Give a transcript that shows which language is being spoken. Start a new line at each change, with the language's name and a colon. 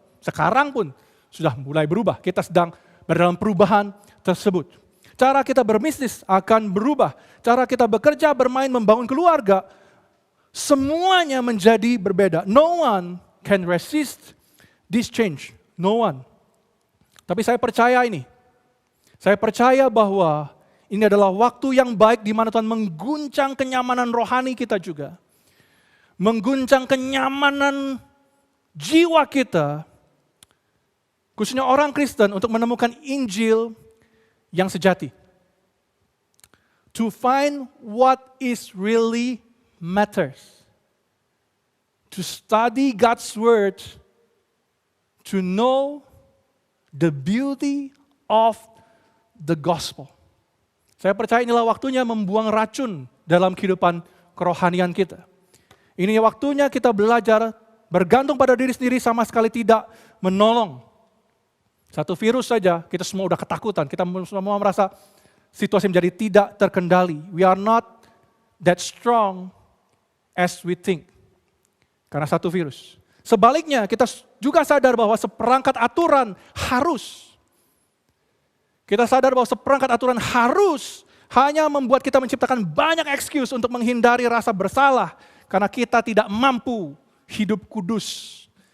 Indonesian: Sekarang pun sudah mulai berubah. Kita sedang berdalam perubahan tersebut. Cara kita berbisnis akan berubah. Cara kita bekerja, bermain, membangun keluarga. Semuanya menjadi berbeda.
English: No one can resist this change. No one.
Indonesian: Tapi saya percaya ini. Saya percaya bahwa ini adalah waktu yang baik di mana Tuhan mengguncang kenyamanan rohani kita juga. Mengguncang kenyamanan jiwa kita. Khususnya orang Kristen untuk menemukan Injil yang sejati.
English: To find what is really matters. To study God's Word. To know the beauty of the gospel.
Indonesian: Saya percaya inilah waktunya membuang racun dalam kehidupan kerohanian kita. Ini waktunya kita belajar bergantung pada diri sendiri sama sekali tidak menolong. Satu virus saja kita semua udah ketakutan, kita semua merasa situasi menjadi tidak terkendali.
English: We are not that strong as we think.
Indonesian: Karena satu virus. Sebaliknya kita juga sadar bahwa seperangkat aturan harus. Kita sadar bahwa seperangkat aturan harus hanya membuat kita menciptakan banyak excuse untuk menghindari rasa bersalah. Karena kita tidak mampu hidup kudus.